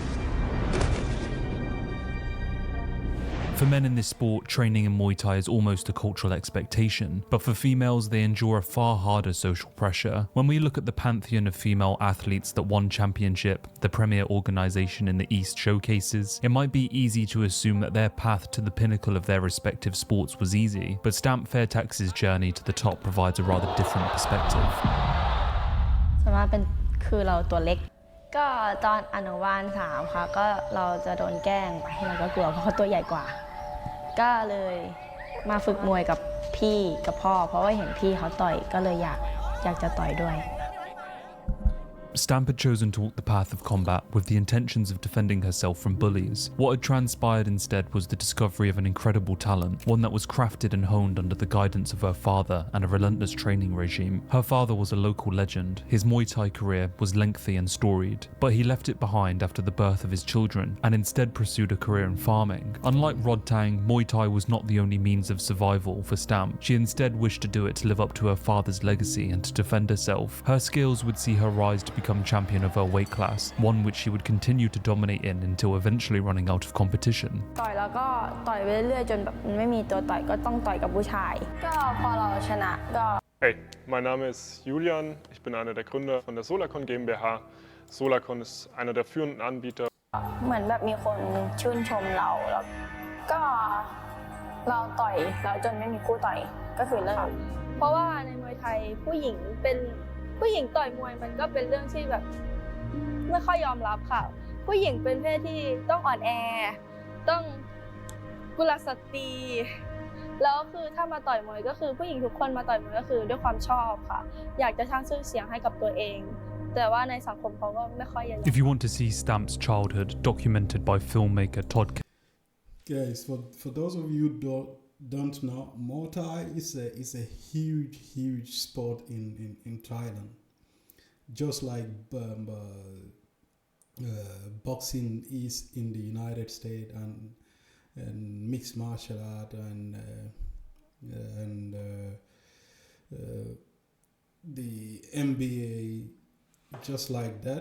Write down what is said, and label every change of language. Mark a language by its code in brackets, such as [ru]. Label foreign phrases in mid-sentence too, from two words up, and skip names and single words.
[en] For men in this sport, training in Muay Thai is almost a cultural expectation, but for females, they endure a far harder social pressure. When we look at the pantheon of female athletes that One Championship, the premier organization in the East, showcases, it might be easy to assume that their path to the pinnacle of their respective sports was easy, but Stamp Fairtex's journey to the top provides a rather different perspective. [th] ส่วนมากคือเราตัวเล็กก็ตอนอนุบาล3ค่ะก็เราจะโดนแกล้งไปเราก็กลัวเพราะเขาตัวใหญ่กว่าก็เลยมาฝึกมวยกับพี่กับพ่อเพราะว่าเห็นพี่เขาต่อยก็เลยอยากจะต่อยด้วย [en] Stamp had chosen to walk the path of combat with the intentions of defending herself from bullies. What had transpired instead was the discovery of an incredible talent, one that was crafted and honed under the guidance of her father and a relentless training regime. Her father was a local legend. His Muay Thai career was lengthy and storied, but he left it behind after the birth of his children and instead pursued a career in farming. Unlike Rodtang, Muay Thai was not the only means of survival for Stamp. She instead wished to do it to live up to her father's legacy and to defend herself. Her skills would see her rise to become champion of her weight class, one which she would continue to dominate in until eventually running out of competition. [th] ต่อยแล้วก็ต่อยไปเรื่อยๆจนแบบไม่มีตัวต่อยก็ต้องต่อยกับผู้ชายก็พอเราชนะก็ [de] Hey, mein Name ist Julian, ich bin einer der Gründer von der Solacon GmbH. Solacon ist einer der führenden Anbieter. [th] เหมือนแบบมีคนชื่นชมเราแล้วก็เราต่อยแล้วจนไม่มีคู่ต่อยก็คือเลิกเพราะว่าในมวยไทยผู้หญิงต่อยมวยมันก็เป็นเรื่องที่แบบไม่ค่อยยอมรับค่ะผู้หญิงเป็นเพศที่ต้องอ่อนแอต้องกุลสตรีแล้วคือถ้ามาต่อยมวยก็คือผู้หญิงทุกคนมาต่อยมวยก็คือด้วยความชอบค่ะอยากจะสร้างชื่อเสียงให้กับตัวเองแต่ว่าในสังคมเขาก็ไม่ค่อยอยาก [en] If you want to see Stamp's childhood documented by filmmaker Todd Guys, for those of you don't know, Muay Thai is a huge sport in Thailand. Just like boxing is in the United States, and mixed martial art and the NBA, just like that.